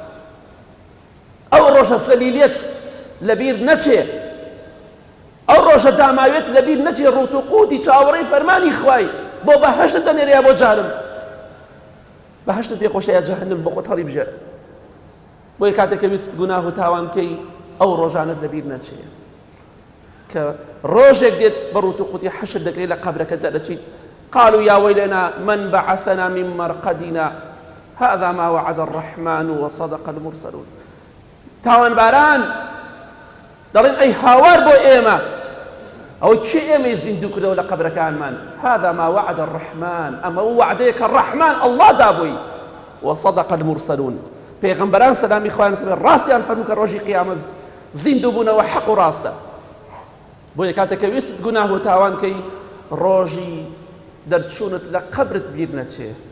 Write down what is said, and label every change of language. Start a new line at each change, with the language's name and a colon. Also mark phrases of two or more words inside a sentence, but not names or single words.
Central Kurdish: ئەو ڕۆژە سەلیلێت لەبیر نەچێ ئەو ڕۆژە داماوێت لەبیر نەچێ ڕوت و قوتی چاوەڕێی فەرمانی خوای بۆ بەهەشتت دەنێرێ بۆ جانم بەهەشتت پێ خۆشە یا جەهەنەم بۆ خۆت هەڵی بژێرە بۆیە کاتێک کە ویست گوناه و تاوان بکەی ئەو ڕۆژانت لەبیر نەچێ کە ڕۆژێک دێت بەڕوت و قوتی حەشر دەکرێت لە قەبرەکە دەرەچیت
Arabic: قالوا يا ويلنا من بعثنا من مرقدنا هذا ما وعد الرحمن وصدق المرسلون
Central Kurdish: تاوان باران دەڵێن ئەی هاوار بۆ ئێمە ئەوەی چی ئێمەی زیندوو کردەوە لە قەبرەکانمان
Arabic: هذا ما وعد الرحمن
Central Kurdish: ئەمە وعدەیە کە ڕەحمان ئەڵڵا دابووی
Arabic: وصدق المرسلون
Central Kurdish: پێغەمبەران سەلامی خوایان لەسەر بێ ڕاستیان فەرموو کە ڕۆژی قیامەت زیندوو بوونەوە حەق و ڕاستە بۆیە کاتێک کە ویست گوناه و تاوان کەی ڕۆژی دەرچوونت لە قەبرت بیر نەچێ